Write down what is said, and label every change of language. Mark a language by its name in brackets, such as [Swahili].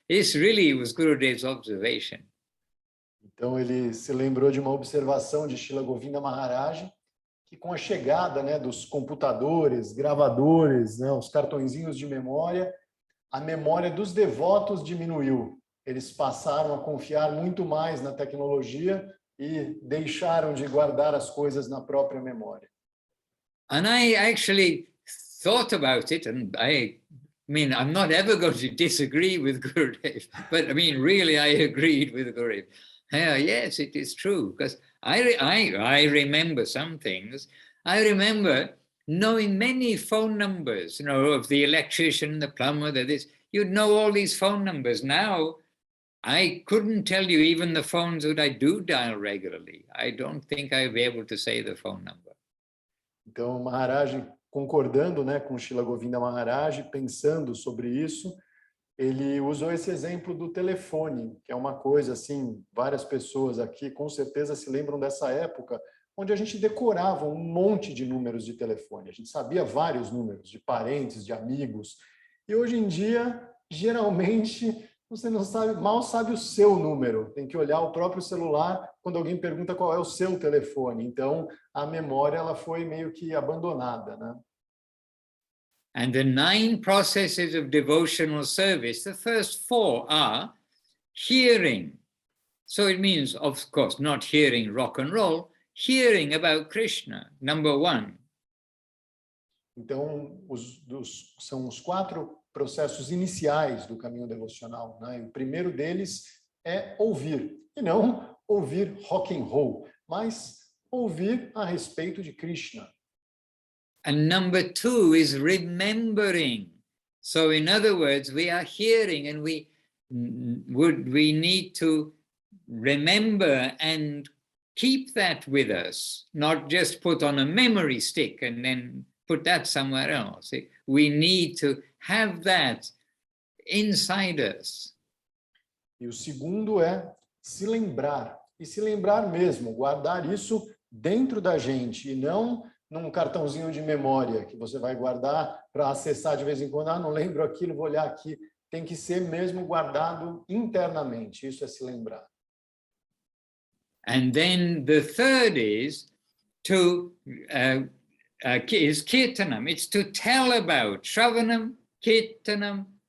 [English] This really was Gurudev's observation. [Portuguese] Então, ele se lembrou de uma observação de Srila Govinda Maharaj, que com a chegada, né, dos computadores, gravadores, né, os cartõezinhos de memória, a memória dos devotos diminuiu. Eles passaram a confiar muito mais na tecnologia e deixaram de guardar as coisas na própria memória. [English] And I actually thought about it, and I mean, I'm not ever going to disagree with Gurudev, but I mean, really, I agreed with Gurudev. Yes, it is true, because I remember some things. I remember knowing many phone numbers, of the electrician, the plumber, this. You'd know all these phone numbers. Now, I couldn't tell you even the phones that I do dial regularly. I don't think I'll be able to say the phone number. [Portuguese] Então, o Maharaj, concordando, né, com Srila Govinda Maharaj, pensando sobre isso, ele usou esse exemplo do telefone, que é uma coisa assim, várias pessoas aqui com certeza se lembram dessa época, onde a gente decorava um monte de números de telefone. A gente sabia vários números de parentes, de amigos. E hoje em dia, geralmente, você não sabe, mal sabe o seu número. Tem que olhar o próprio celular quando alguém pergunta qual é o seu telefone. Então, a memória ela foi meio que abandonada, né? [English] And the 9 processes of devotional service, the first 4 are hearing. So it means, of course, not hearing rock and roll, hearing about Krishna, number 1. [Portuguese] Então, são os 4 processos iniciais do caminho devocional, né? E o primeiro deles é ouvir, e não ouvir rock and roll, mas ouvir a respeito de Krishna. [English] And number two is remembering. So in other words, we are hearing and we need to remember and keep that with us, not just put on a memory stick and then put that somewhere else. We need to have that inside us. [Portuguese] E o segundo é se lembrar, e se lembrar mesmo, guardar isso dentro da gente, e não num cartãozinho de memória que você vai guardar para acessar de vez em quando. Ah, não lembro aquilo, vou olhar aqui. Tem que ser mesmo guardado internamente, isso é se lembrar. [English] And then the third is to is kirtanam. It's to tell about Shravanam, Kirtanam.